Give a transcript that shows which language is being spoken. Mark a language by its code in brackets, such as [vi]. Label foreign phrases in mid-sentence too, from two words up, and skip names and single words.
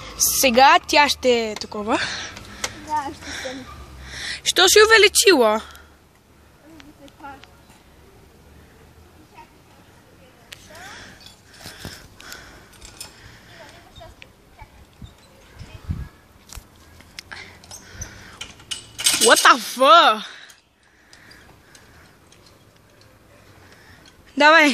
[bg] Сега тя ще е такова. Да, ще съм. Що си увеличила? [en] What the fuck? [bg] Давай.